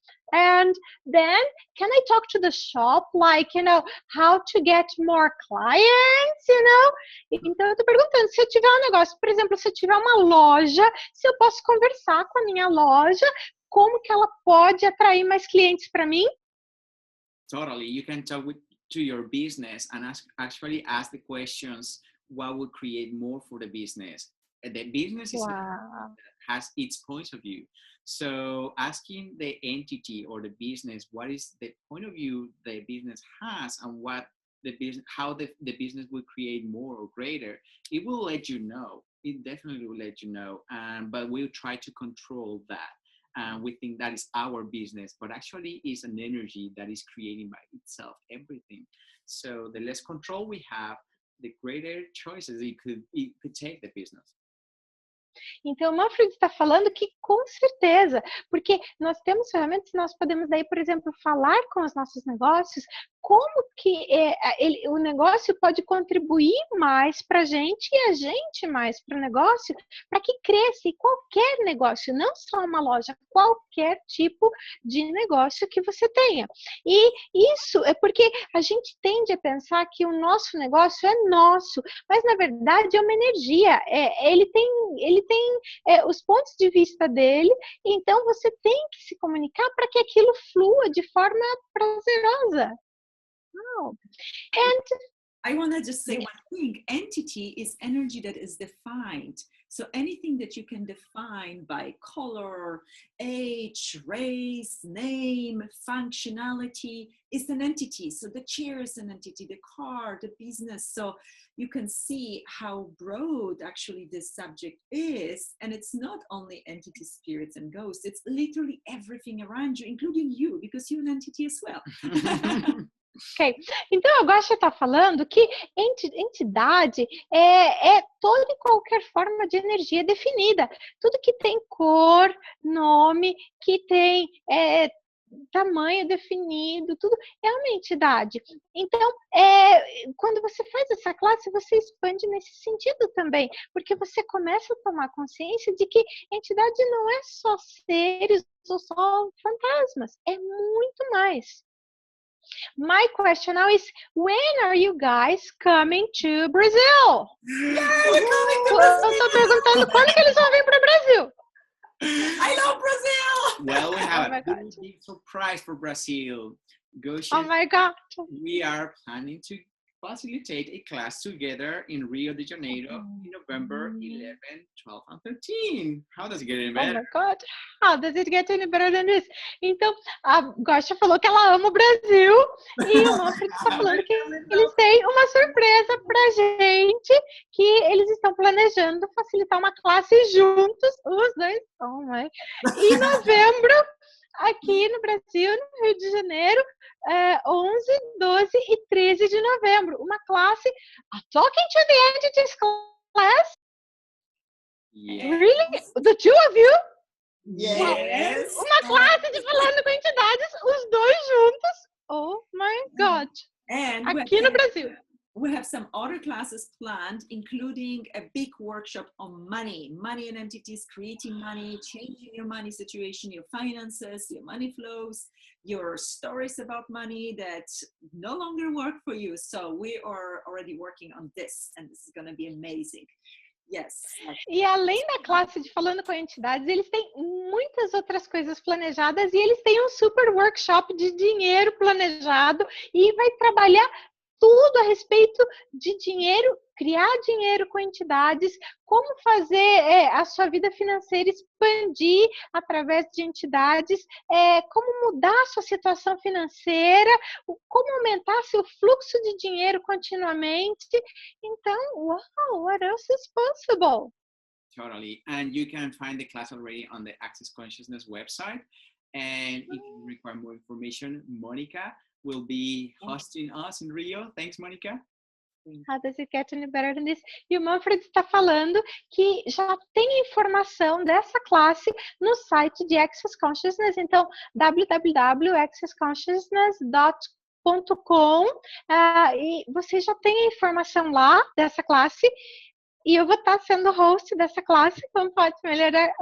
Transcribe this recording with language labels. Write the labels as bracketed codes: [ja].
[en] And then, can I talk to the shop, like, how to get more clients, [pt] Então, eu tô perguntando, se eu tiver um negócio, por exemplo, se eu tiver uma loja, se eu posso conversar com a minha loja, como que ela pode atrair mais clientes para mim? [en] Totally. You can talk to your business and actually ask the questions, what would create more for the business? The business has its points of view. So asking the entity or the business, what is the point of view the business has and how the business will create more or greater, it will let you know. It definitely will let you know. But we'll try to control that. We think that is our business, but actually it's an energy that is creating by itself everything. So the less control we have, the greater choices it could take the business. [pt] Então, o Manfred está falando que com certeza, porque nós temos ferramentas, nós podemos daí, por exemplo, falar com os nossos negócios, como que o negócio pode contribuir mais para a gente e a gente mais para o negócio, para que cresça. E qualquer negócio, não só uma loja, qualquer tipo de negócio que você tenha. E isso é porque a gente tende a pensar que o nosso negócio é nosso, mas na verdade é uma energia. Ele tem os pontos de vista dele, então você tem que se comunicar para que aquilo flua de forma prazerosa. [en] Oh. And I want to just say one thing. Entity is energy that is defined. So anything that you can define by color, age, race, name, functionality is an entity. So the chair is an entity, the car, the business. So you can see how broad actually this subject is. And it's not only entity, spirits, and ghosts. It's literally everything around you, including you, because you're an entity as well. [pt] Ok, então a Guaxa está falando que entidade é toda e qualquer forma de energia definida. Tudo que tem cor, nome, que tem tamanho definido, tudo é uma entidade. Então, quando você faz essa classe, você expande nesse sentido também, porque você começa a tomar consciência de que entidade não é só seres ou só fantasmas, é muito mais. [en] My question now is, when are you guys coming to Brazil? Yeah, we're coming to Brazil! [pt] Eu tô perguntando quando que eles vão vir para o Brasil. [en] I love Brazil! Well, we have a big surprise for Brazil. Gosha, oh my God. We are planning to facilitate a class together in Rio de Janeiro in November 11, 12, and 13. How does it get any better? Oh my God, how does it get any better than this? [pt] Então, a Gosha falou que ela ama o Brasil e o Manfred está falando que eles têm uma surpresa pra gente, que eles estão planejando facilitar uma classe juntos, os dois. [en] Oh my. [pt] Em novembro, aqui no Brasil, no Rio de Janeiro, 11, 12 e 13 de novembro. Uma classe, a Talking to the Entities class? [en] Yes. Really? The two of you? Yes. [pt] Uma classe de falando com entidades, os dois juntos. [en] Oh my God. And [pt] aqui no Brasil. [en] We have some other classes planned, including a big workshop on money and entities, creating money, changing your money situation, your finances, your money flows, your stories about money that no longer work for you. So we are already working on this, and this is going to be amazing. Yes. [pt] E além da classe de falando com entidades, eles têm muitas outras coisas planejadas e eles têm um super workshop de dinheiro planejado e vai trabalhar tudo a respeito de dinheiro, criar dinheiro com entidades, como fazer a sua vida financeira expandir através de entidades, como mudar a sua situação financeira, como aumentar seu fluxo de dinheiro continuamente. [en] Então, wow, what else is possible? Totally. And you can find the class already on the Access Consciousness website. And if you require more information, Monica will be hosting us in Rio. Thanks, Monica. How does it get any better than this? [pt] E o Manfred está falando que já tem informação dessa classe no site de Access Consciousness, então www.accessconsciousness.com e você já tem a informação lá dessa classe e eu vou estar sendo host dessa classe, como pode melhorar?